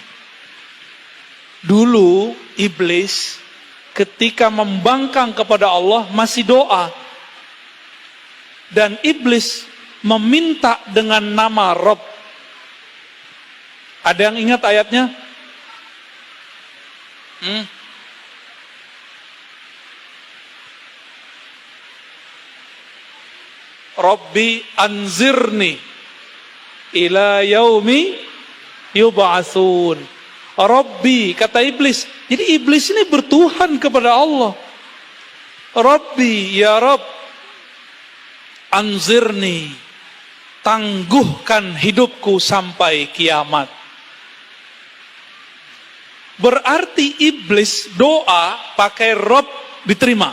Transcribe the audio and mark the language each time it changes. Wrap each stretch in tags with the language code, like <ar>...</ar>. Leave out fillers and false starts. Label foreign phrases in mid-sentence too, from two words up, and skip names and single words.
<id>Dulu iblis ketika membangkang kepada Allah masih doa. Dan iblis meminta dengan nama Rabb. Ada yang ingat ayatnya?</id> <ar>Rabbi anzirni ila yaumi yub'atsun.</ar> <id>Rabbi, kata iblis. Jadi iblis ini bertuhan kepada Allah.</id> <ar>Rabbi, ya Rabb, anzirni,</ar> <id>tangguhkan hidupku sampai kiamat. Berarti iblis doa pakai Rabb diterima.</id>